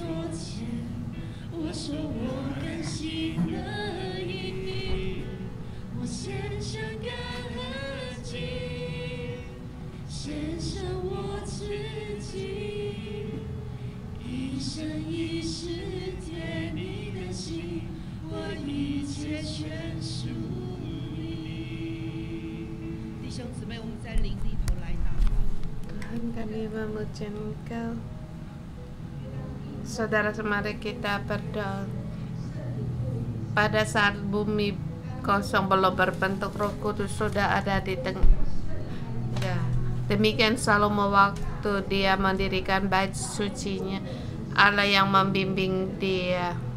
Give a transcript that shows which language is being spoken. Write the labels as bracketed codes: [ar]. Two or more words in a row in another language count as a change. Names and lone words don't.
[zh] 前，我说我甘心乐意，我献上感恩祭，献上我自己，一生一世甜你的心，我一切全属你。弟兄姊妹，我们在灵里头来祷告。 [id] Tuhan, kami memuji Engkau. Saudara, mari kita berdoa. Pada saat bumi kosong belum berbentuk, Roh Kudus sudah ada di tengah. Ya, demikian Salomo waktu dia mendirikan bait sucinya, Allah yang membimbing dia.